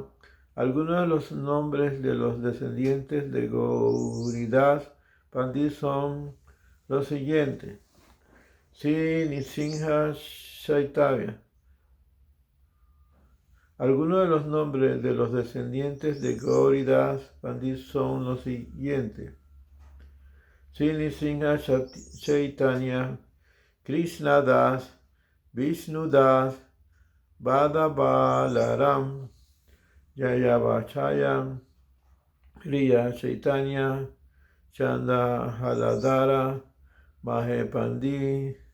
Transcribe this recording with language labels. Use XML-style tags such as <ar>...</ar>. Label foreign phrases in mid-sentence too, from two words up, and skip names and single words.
<es>Algunos de los nombres de los descendientes de Gauridas Pandit son los siguientes: Sri Nrsimha Chaitanya. Algunos de los nombres de los descendientes de Gauridas Pandit son los siguientes: Sri Nrsimha Chaitanya, Krishna Das, Vishnu Das, Bada Balaram, Yayavachaya, Riya Chaitanya, Chanda Haladara, Mahepandi,</es>